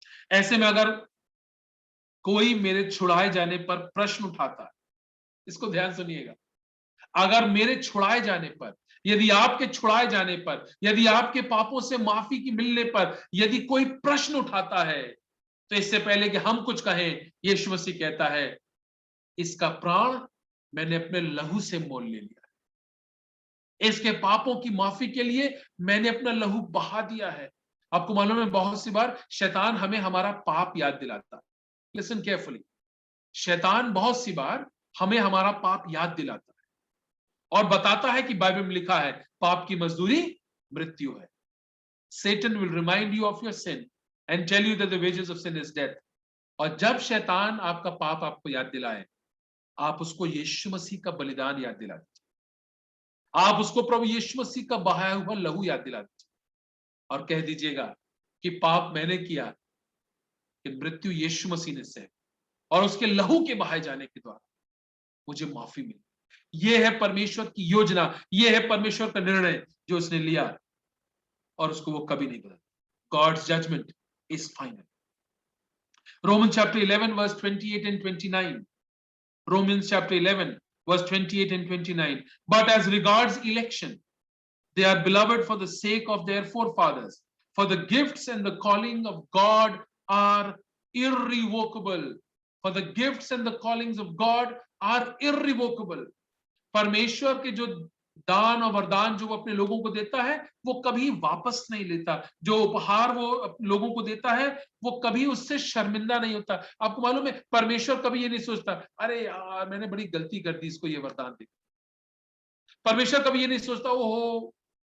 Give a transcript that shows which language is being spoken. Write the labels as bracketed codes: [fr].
[hi] ऐसे में अगर कोई मेरे छुड़ाए जाने पर प्रश्न उठाता है, इसको ध्यान सुनिएगा, अगर मेरे छुड़ाए जाने पर, यदि आपके छुड़ाए जाने पर, यदि आपके पापों से माफी की मिलने पर यदि कोई प्रश्न उठाता है, तो इससे पहले कि हम कुछ कहें, यीशु मसीह कहता है इसका प्राण मैंने अपने लहू से मोल ले लिया है, इसके पापों की माफी के लिए मैंने अपना लहू बहा दिया है। आपको मालूम है बहुत सी बार शैतान हमें हमारा पाप याद दिलाता है। [en] listen carefully, [hi] शैतान बहुत सी बार हमें हमारा पाप याद दिलाता है और बताता है कि बाइबल में लिखा है पाप की मजदूरी मृत्यु है। [en] Satan will remind you of your sin and tell you that the wages of sin is death. [hi] और जब शैतान आपका पाप आपको याद दिलाए, आप उसको यीशु मसीह का बलिदान याद दिला दीजिए, आप उसको प्रभु यीशु मसीह का बहाया हुआ लहू याद दिला दीजिए और कह दीजिएगा कि पाप मैंने किया, कि मृत्यु यीशु मसीह ने सही और उसके लहू के बहाए जाने के द्वारा मुझे माफी मिली। यह है परमेश्वर की योजना, यह है परमेश्वर का निर्णय जो उसने लिया और उसको वो कभी नहीं बदला। [en] God's judgment is final. Romans chapter 11 verse 28 and 29. Romans chapter 11 verse 28 and 29. But as regards election, they are beloved for the sake of their forefathers, for the gifts and the calling of God are irrevocable. For the gifts and the callings of God are irrevocable. [hi] परमेश्वर के जो दान और वरदान जो वो अपने लोगों को देता है वो कभी वापस नहीं लेता। जो उपहार वो लोगों को देता है वो कभी उससे शर्मिंदा नहीं होता। आपको मालूम है परमेश्वर कभी ये नहीं सोचता अरे यार मैंने बड़ी गलती कर दी इसको ये वरदान दे। परमेश्वर कभी ये नहीं सोचता ओहो